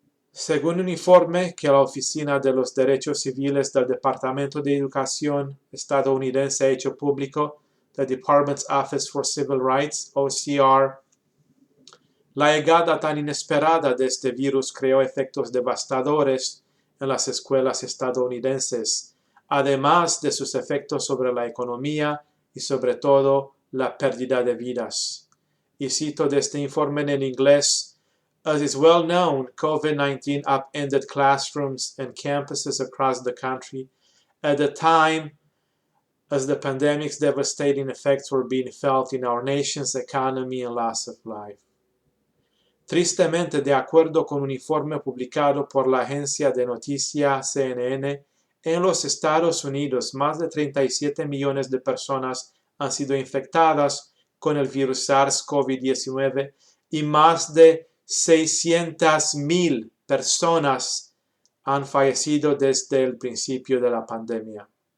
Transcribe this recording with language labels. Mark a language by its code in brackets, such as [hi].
[es] Según un informe que la Oficina de los Derechos Civiles del Departamento de Educación estadounidense ha hecho público, [en] the Department's Office for Civil Rights, OCR, [es] la llegada tan inesperada de este virus creó efectos devastadores en las escuelas estadounidenses, además de sus efectos sobre la economía y sobre todo la pérdida de vidas. Y cito de este informe en inglés: [en] As is well known, COVID-19 upended classrooms and campuses across the country at a time as the pandemic's devastating effects were being felt in our nation's economy and loss of life. [es] Tristemente, de acuerdo con un informe publicado por la agencia de noticias CNN, en los Estados Unidos, más de 37 millones de personas han sido infectadas con el virus SARS-CoV-19 y más de 600,000 personas han fallecido desde el principio de la pandemia.